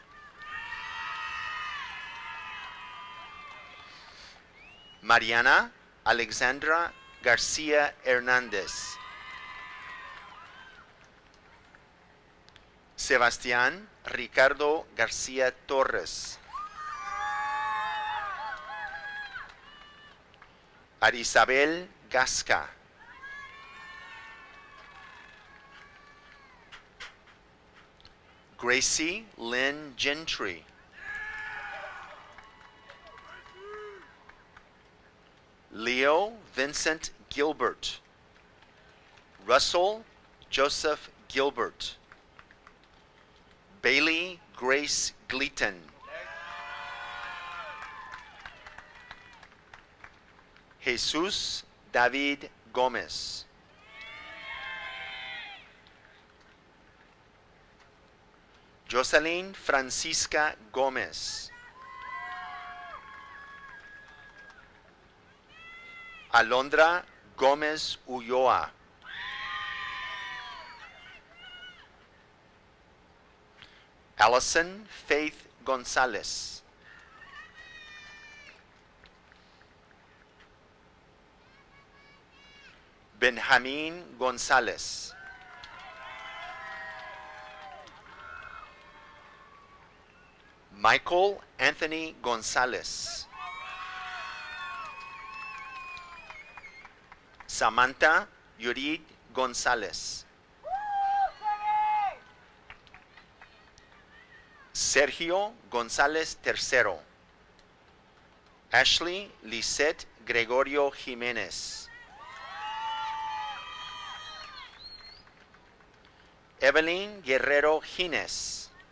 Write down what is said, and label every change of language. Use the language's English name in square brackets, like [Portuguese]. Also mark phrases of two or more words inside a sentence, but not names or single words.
[English] Mariana Alexandra Garcia Hernandez. Sebastián Ricardo García Torres. Arisabel Gasca. Gracie Lynn Gentry. Leo Vincent Gilbert. Russell Joseph Gilbert. Bailey Grace Gleaton. Jesus David Gomez. Jocelyn Francisca Gomez. Alondra Gómez Ulloa. Allison Faith Gonzalez. Benjamin Gonzalez. Michael Anthony Gonzalez. Samantha Yurid Gonzalez. Sergio González III. Ashley Lisette Gregorio Jiménez. Evelyn Guerrero Gines.